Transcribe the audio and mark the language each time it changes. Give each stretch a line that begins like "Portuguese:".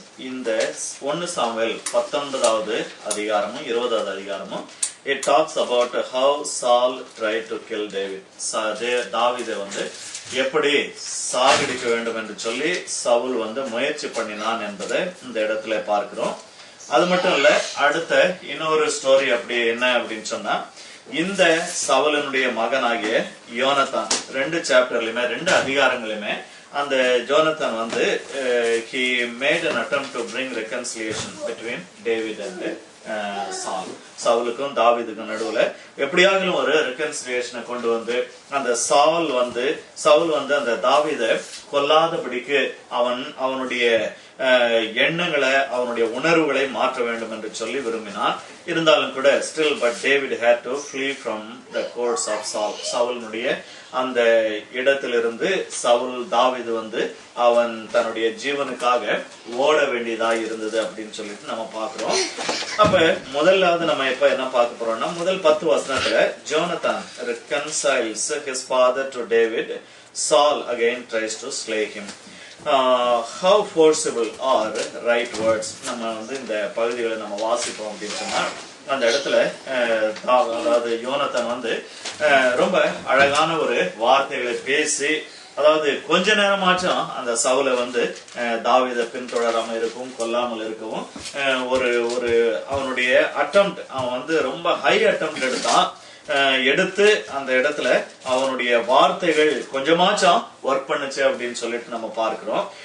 Tamil: இந்த 1 சாமுவேல் 19வது அதிகாரமும் 20வது அதிகாரமும்
English: it talks about how Saul tried to kill David.
Tamil: தாவீதை எப்படி சாகடிக்க வேண்டும் என்று சொல்லி சவுல் முயற்சி பண்ணினான் என்பதை இந்த இடத்துல பார்க்கிறோம். அது மட்டும் இல்ல, அடுத்த இன்னொரு ஸ்டோரி அப்படி என்ன அப்படின்னு சொன்னா, இந்த சவுலனுடைய மகனாகிய யோனத்தான் 2 சாப்டர்லயுமே 2 அதிகாரங்களுமே அந்த Jonathan
English: he made an attempt to bring reconciliation between David and Saul.
Tamil: சவுலுக்கும் தாவீதுக்கும் நடுவுல எப்படியாகிலும் ஒரு ரெகன்சிலியேஷனை கொண்டு அந்த சவுல் அந்த தாவீதை கொல்லாதபடிக்கு அவனுடைய எண்ணங்களை அவனுடைய உணர்வுகளை மாற்ற வேண்டும் என்று சொல்லி விரும்பினான். இருந்தாலும் கூட
English: Still but David had to flee from the courts of Saul.
Tamil: சவுலுடைய அந்த இடத்திலிருந்து தாவீது அவன் தன்னுடைய ஜீவனுக்காக ஓட வேண்டியதா இருந்தது அப்படின்னு சொல்லிட்டு நம்ம பாக்குறோம். அப்ப முதலாவது நம்ம இப்ப என்ன பார்க்க போறோம்னா, முதல் 10 வசனத்துல Jonathan
English: reconciles his father to David. Saul again tries to slay him. How forcible are right words.
Tamil: நம்ம இந்த பகுதிகளை நம்ம வாசிப்போம் அப்படின்னு சொன்னா, அந்த இடத்துல அதாவது யோனத்தான் ரொம்ப அழகான ஒரு வார்த்தைகளை பேசி, அதாவது கொஞ்ச நேரமாச்சும் அந்த சவுலை தாவீதை பின்தொடராம இருக்கவும் கொல்லாமல் இருக்கவும் ஒரு அவனுடைய அட்டெம்ப்ட், அவன் ரொம்ப ஹை அட்டெம்ப்ட் எடுத்து அந்த இடத்துல அவனுடைய வார்த்தைகள் கொஞ்சமாச்சும் ஒர்க் பண்ணுச்சு அப்படின்னு சொல்லிட்டு நம்ம பார்க்கிறோம்.